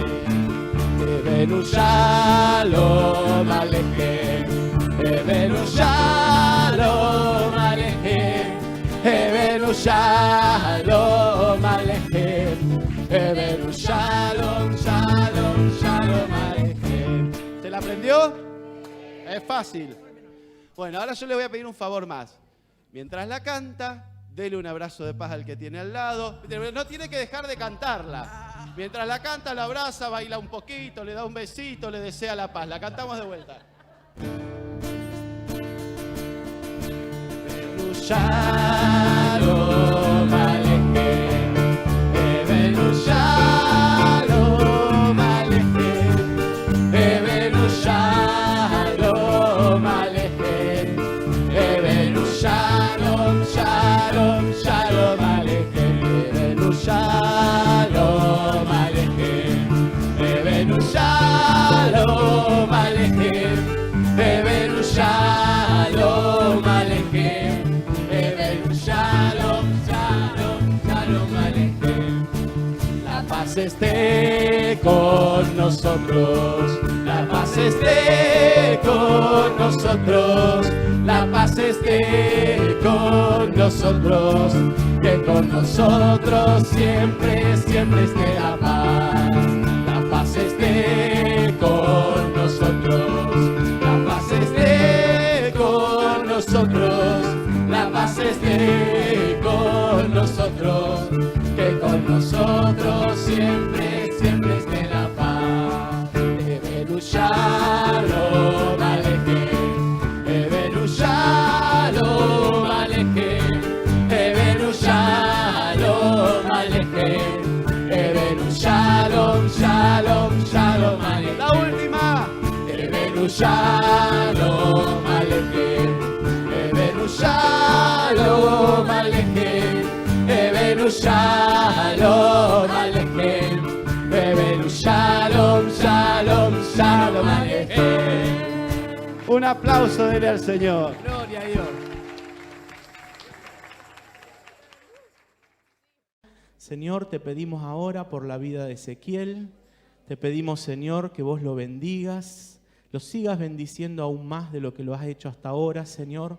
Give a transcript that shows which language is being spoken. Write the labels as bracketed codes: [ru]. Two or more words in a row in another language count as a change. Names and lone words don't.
[he] הבאנו שלום עליכם. הבאנו שלום עליכם. הבאנו שלום עליכם. הבאנו שלום, שלום, שלום עליכם. [es] ¿Se la aprendió? Es fácil. Bueno, ahora yo le voy a pedir un favor más. Mientras la canta, dele un abrazo de paz al que tiene al lado. No tiene que dejar de cantarla. Mientras la canta, la abraza, baila un poquito, le da un besito, le desea la paz. La cantamos de vuelta. [he] הבאנו שלום עליכם. הבאנו שלום עליכם. הבאנו שלום עליכם. הבאנו שלום, שלום, שלום עליכם. הבאנו שלום עליכם. הבאנו שלום עליכם. הבאנו שלום עליכם. הבאנו שלום, שלום, שלום עליכם. [es] La paz esté con nosotros. La paz esté con nosotros. La paz esté con nosotros. Que con nosotros siempre, siempre esté la paz. La paz esté con nosotros. La paz esté con nosotros. La paz esté con nosotros. Que con nosotros siempre, siempre esté la paz. [he] הבאנו שלום עליכם. הבאנו שלום עליכם. הבאנו שלום עליכם. הבאנו שלום, שלום, שלום עליכם. [es] La última. [he] הבאנו שלום עליכם. הבאנו שלום עליכם. הבאנו שלום עליכם. הבאנו שלום, שלום, שלום עליכם. [es] Un aplauso dele al Señor. Gloria a Dios. Señor, te pedimos ahora por la vida de Ezequiel. Te pedimos, Señor, que vos lo bendigas, lo sigas bendiciendo aún más de lo que lo has hecho hasta ahora, Señor.